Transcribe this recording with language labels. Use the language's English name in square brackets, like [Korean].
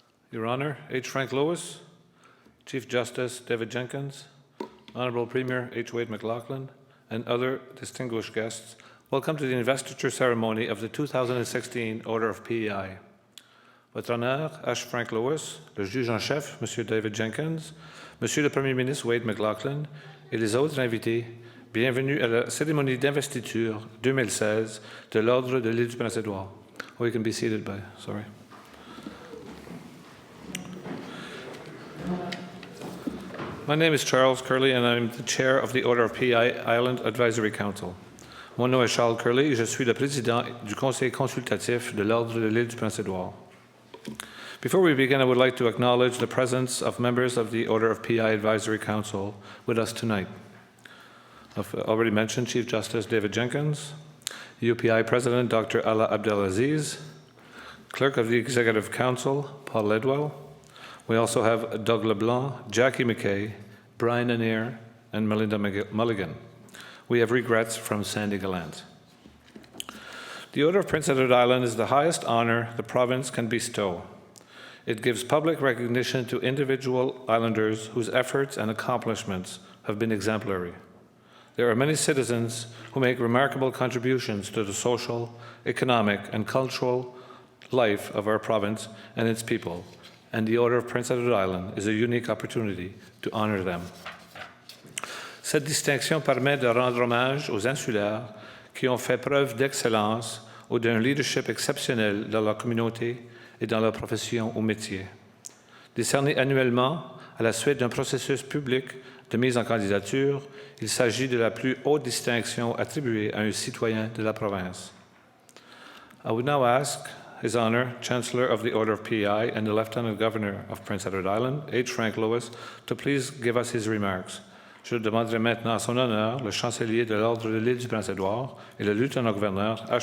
[English] Your Honor, H. Frank Lewis, Chief Justice David Jenkins, Honorable Premier H. Wade McLaughlin, and other distinguished guests, welcome to the investiture ceremony of the 2016 Order of PEI. [French] Votre Honneur, H. Frank Lewis, le juge en chef, Monsieur David Jenkins, Monsieur le Premier ministre Wade McLaughlin, et les autres invités, bienvenue à la cérémonie d'investiture 2016 de l'Ordre de l'Île du Prince-Édouard. [English] Oh, you can be seated by, sorry. My name is Charles Curley, and I'm the chair of the Order of PEI Island Advisory Council. [French] Mon nom est Charles Curley, et je suis le président du Conseil consultatif de l'Ordre de l'Île du Prince-Édouard. [English] Before we begin, I would like to acknowledge the presence of members of the Order of PEI Advisory Council with us tonight. I've already mentioned Chief Justice David Jenkins, UPI President Dr. Ala Abdelaziz, Clerk of the Executive Council Paul Ledwell. We also have Doug LeBlanc, Jackie McKay, Brian Anir, and Melinda Mulligan. We have regrets from Sandy Gallant. The Order of Prince Edward Island is the highest honor the province can bestow. It gives public recognition to individual islanders whose efforts and accomplishments have been exemplary. There are many citizens who make remarkable contributions to the social, economic, and cultural life of our province and its people, and the Order of Prince Edward Island is a unique opportunity to honor them. [French] Cette distinction permet de rendre hommage aux insulaires qui ont fait preuve d'excellence ou d'un leadership exceptionnel dans leur communauté et dans leur profession ou métier. Décerné annuellement à la suite d'un processus public de mise en candidature, il s'agit de la plus haute distinction attribuée à un citoyen de la province. [English] I would now ask His Honor, Chancellor of the Order of PEI and the Lieutenant Governor of Prince Edward Island, H. Frank Lewis, to please give us his remarks. [French] Je demanderai maintenant à son honneur le chancelier de l'Ordre de l'île du Prince-Édouard et le lieutenant-gouverneur H.